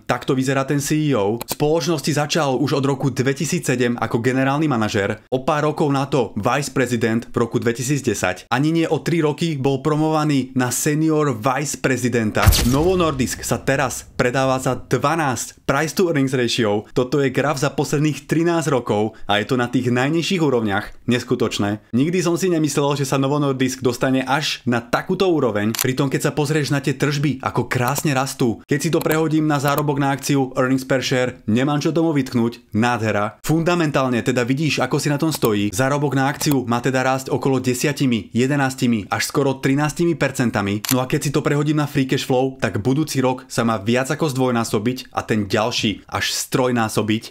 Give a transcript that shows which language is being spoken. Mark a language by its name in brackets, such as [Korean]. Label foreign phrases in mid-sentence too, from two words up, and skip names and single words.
[Slovak] Takto vyzerá ten CEO. Spoločnosti začal už od roku 2007 ako generálny manažér, o pár rokov na to vice prezident v roku 2010. Ani nie o 3 roky bol promovaný na senior vice prezidenta. Novo Nordisk sa teraz predáva za 12 [English] price to earnings ratio. [Slovak] Toto je graf za posledných 13 rokov a je to na tých najnižších úrovniach. Neskutočné. Nikdy som si nemyslel, že sa Novo Nordisk dostane až na takúto úroveň. Pritom keď sa pozrieš na tie tržby, ako krásne rastú. Keď si to prehodím na zárobok na akciu, [English] earnings per share, [Slovak] nemám čo tomu vytknúť. Nádhera. Fundamentálne teda vidíš, ako si na tom stojí. Zárobok na akciu má teda rásť okolo 10, 11 až skoro 13%. No a keď si to prehodím na [English] free cash flow, [Slovak] tak budúci rok sa má viac ako zdvojnásobiť a ten ďalší až strojnásobiť.